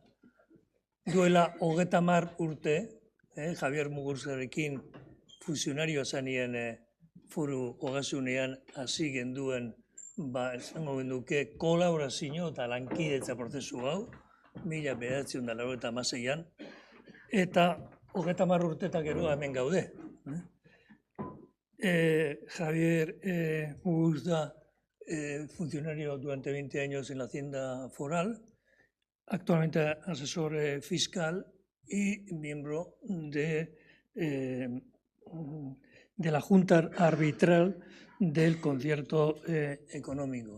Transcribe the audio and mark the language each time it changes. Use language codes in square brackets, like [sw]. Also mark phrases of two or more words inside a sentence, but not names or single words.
[eu] Duela 30 urte, Javier Muguruzarekin funtzionario zanien foru ogasunean hasi genduen, esango genduke, kolaborazio eta lankidetza prozesu hau, 1996an, eta 30 urtetak gero hemen gaude. [es] Javier Muguruza, funcionario durante 20 años en la Hacienda Foral, actualmente asesor fiscal y miembro de la Junta Arbitral del Concierto Económico.